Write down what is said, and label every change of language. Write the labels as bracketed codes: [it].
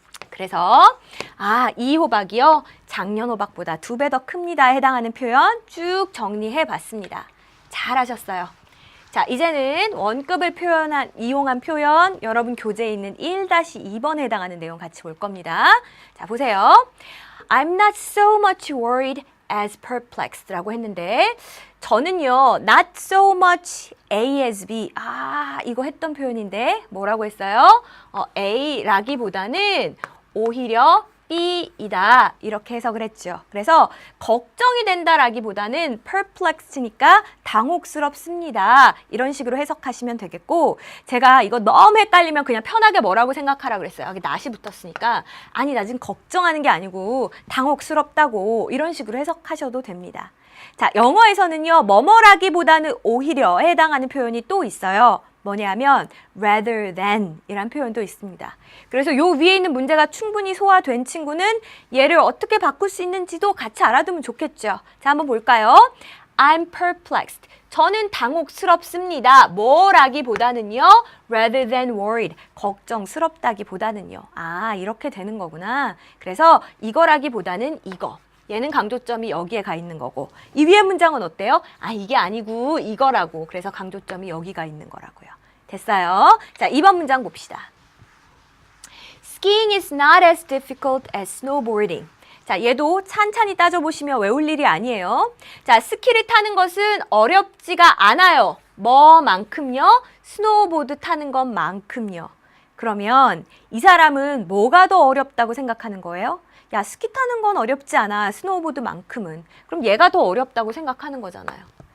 [ko] 그래서 이 호박이요. 작년 호박보다 2배 더 큽니다에 해당하는 표현 쭉 정리해 봤습니다. 잘하셨어요. 자, 이제는 원급을 이용한 표현 여러분 교재에 있는 1-2번에 해당하는 내용 같이 볼 겁니다. 자, 보세요. [en] I'm not so much worried as perplexed [ko] 라고 했는데 저는요 [en] not so much A as B [ko] 이거 했던 표현인데 뭐라고 했어요? A라기보다는 오히려 B이다 이렇게 해석을 했죠. 그래서 걱정이 된다라기보다는 perplexed니까 당혹스럽습니다. 이런 식으로 해석하시면 되겠고 제가 이거 너무 헷갈리면 그냥 편하게 뭐라고 생각하라 그랬어요. 여기 not이 붙었으니까 아니 나 지금 걱정하는 게 아니고 당혹스럽다고 이런 식으로 해석하셔도 됩니다. 자, 영어에서는요 뭐뭐라기보다는 오히려에 해당하는 표현이 또 있어요. 뭐냐면 rather than 이란 표현도 있습니다. 그래서 요 위에 있는 문제가 충분히 소화된 친구는 얘를 어떻게 바꿀 수 있는지도 같이 알아두면 좋겠죠. 자, 한번 볼까요? [en] I'm perplexed. [ko] 저는 당혹스럽습니다. 뭐라기보다는요? [en] rather than worried. [ko] 걱정스럽다기보다는요. 이렇게 되는 거구나. 그래서 이거라기보다는 이거. 얘는 강조점이 여기에 가 있는 거고 이 위에 문장은 어때요? 이게 아니고 이거라고. 그래서 강조점이 여기가 있는 거라고요. 됐어요? 자, 2번 문장 봅시다. [en] Skiing is not as difficult as snowboarding. [ko] 자, 얘도 찬찬히 따져보시면 외울 일이 아니에요. 자, 스키를 타는 것은 어렵지가 않아요. 뭐만큼요? 스노우보드 타는 것만큼요. 그러면 이 사람은 뭐가 더 어렵다고 생각하는 거예요? 야, 스키 타는 건 어렵지 않아. 스노우보드만큼은. 그럼 얘가 더 어렵다고 생각하는 거잖아요.